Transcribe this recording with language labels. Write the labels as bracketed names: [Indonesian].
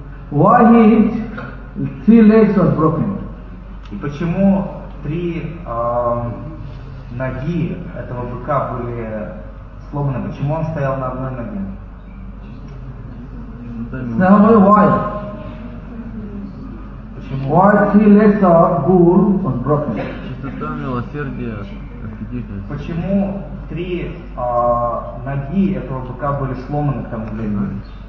[English] Why his three legs were broken? [Russian] И почему три ноги этого быка были сломаны? Почему он стоял на одной ноге? [English] Tell me why. [Russian] Почему? [English] Why three legs of bull was broken? [Russian] Чистота милосердия. Почему три ноги этого быка были сломаны к тому времени?